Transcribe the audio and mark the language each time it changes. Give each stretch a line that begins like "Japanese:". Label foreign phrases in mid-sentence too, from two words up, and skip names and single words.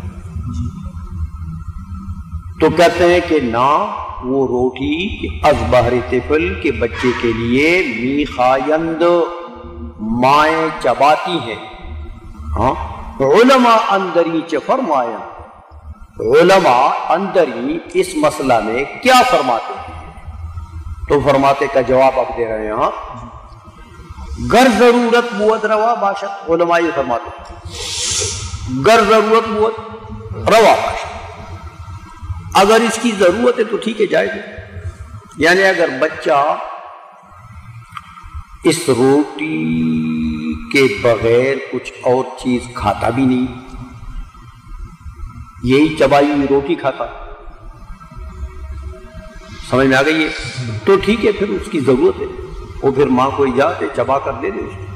Urdu: تو کہتے ہیں کہ نہ وہ روٹی
Persian: از بہر طفل
Urdu: کے بچے کے لیے میخایند مائیں چباتی ہیں ہاں
Persian: علماء اندری
Urdu: چ فرمایا
Persian: علماء اندری
Urdu: اس مسئلہ میں کیا فرماتے ہیں تو فرماتے کا جواب آپ دے رہے ہیں ہاں
Persian: گر ضرورت بود روا باشد
Urdu: علماء یہ فرماتے ہیں
Persian: گر ضرورت بود روا باشد
Urdu: اگر اس کی ضرورت ہے تو ٹھیک ہے جائے گا یعنی اگر بچہ اس روٹی کے بغیر کچھ اور چیز کھاتا بھی نہیں یہی چبائی ہوئی روٹی کھاتا سمجھ میں آ گئی ہے تو ٹھیک ہے پھر اس کی ضرورت ہے وہ پھر ماں کو اجازت ہے چبا کر دے دے.